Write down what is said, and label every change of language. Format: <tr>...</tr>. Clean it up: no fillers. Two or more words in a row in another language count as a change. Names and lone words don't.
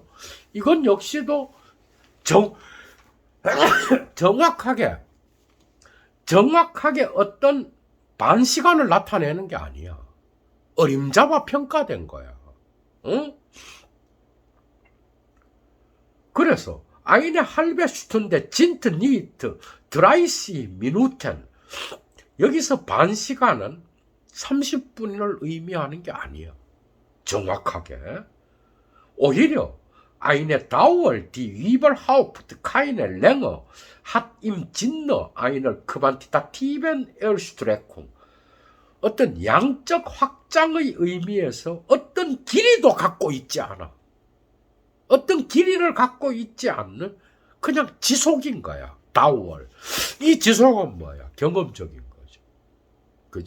<ko>이건 역시도 정확하게 어떤 반시간을 나타내는 게 아니야. 어림잡아 평가된 거야. 응?</ko> <de>그래서 eine halbe Stunde sind nicht 30 Minuten.</de> <ko>여기서 반시간은 30분을 의미하는 게 아니에요. 정확하게.</ko> <de>오히려 eine Dauer, die überhaupt keine Länge hat im Sinne einer quantitativen Erstreckung.</de> <ko>어떤 양적 확장의 의미에서 어떤 길이도 갖고 있지 않아. 어떤 길이를 갖고 있지 않는 그냥 지속인 거야. 다월. 이 지속은 뭐야? 경험적인 거죠. 그죠?</ko>